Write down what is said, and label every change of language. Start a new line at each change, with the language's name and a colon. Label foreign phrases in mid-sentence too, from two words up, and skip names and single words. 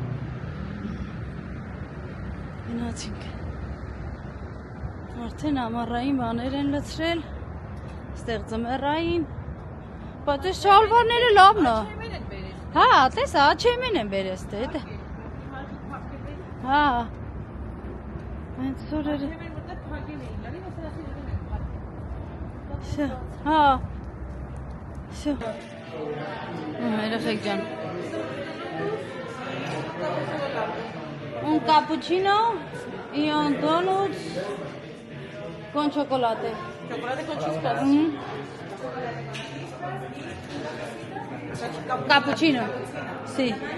Armenian: գնացինք, արդեն ամառային բաներ են լցրել, ստեղ ձմեռային, Բայց այս շալվարները լավն է։ Հա, տես աչեմին են բերես դե։ Հա։ Այս սորերը։ Շա, հա։ Շա։ Երեխեք ջան։
Spanish: Un cappuccino y un donut con chocolate. Chocolate con chispas. Cappuccino, sì.